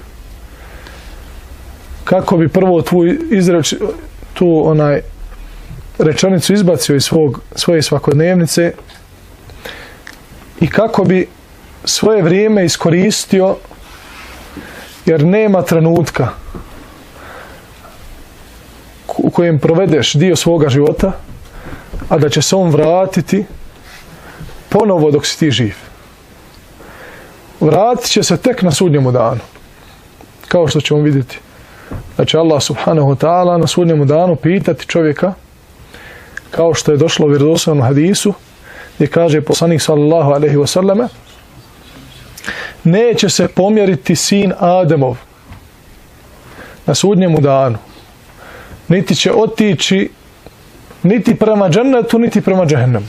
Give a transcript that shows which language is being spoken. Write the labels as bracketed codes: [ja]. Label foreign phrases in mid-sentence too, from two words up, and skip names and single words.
[bs] Kako bi prvo tu rečenicu izbacio iz svoje svakodnevnice i kako bi svoje vrijeme iskoristio, jer nema trenutka u kojem provedeš dio svoga života, a da će se on vratiti ponovo dok si ti živ. Vratit će se tek na sudnjemu danu, kao što ćemo vidjeti. Da će Allah [ar] سبحانه وتعالى [bs] na sudnjemu danu pitati čovjeka, kao što je došlo u vjerodostojnom hadisu, gdje kaže poslanik [ar] صلى الله عليه وسلم: [bs] neće se pomjeriti sin Ademov na sudnjemu danu, niti će otići niti prema džennetu, niti prema džehennemu.